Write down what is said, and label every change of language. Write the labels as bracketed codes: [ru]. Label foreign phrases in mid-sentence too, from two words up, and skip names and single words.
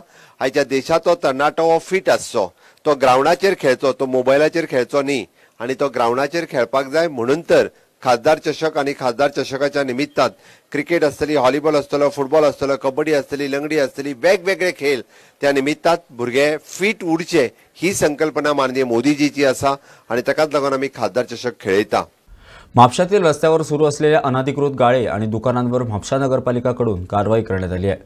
[kok] आयच्या देशाचो तरणाटो हो फिट आसचो, तो ग्रावंडाचेर खेळचो, तो मोबायलाचेर खेळचो न्ही आनी तो ग्रावंडाचेर खेळपाक जाय. म्हणून तर खासदार चषक आणि खासदार चषकाच्या निमित्तान क्रिकेट आसतली, व्हॉलीबॉल आसतलो, फुटबॉल आसतलो, कबड्डी आसतली, लंगडी आसतली, वेगवेगळे खेळ त्या निमित्तान भुरगे फिट उरचे ही संकल्पना माननीय मोदीजीची आसा आनी ताकाच लागून आमी खासदार चषक खेळयता. [mr] म्हापशातील रस्त्यावर सुरू असलेल्या अनधिकृत गाळे आणि दुकानांवर म्हापशा नगरपालिकाकडून कारवाई करण्यात आली आहे.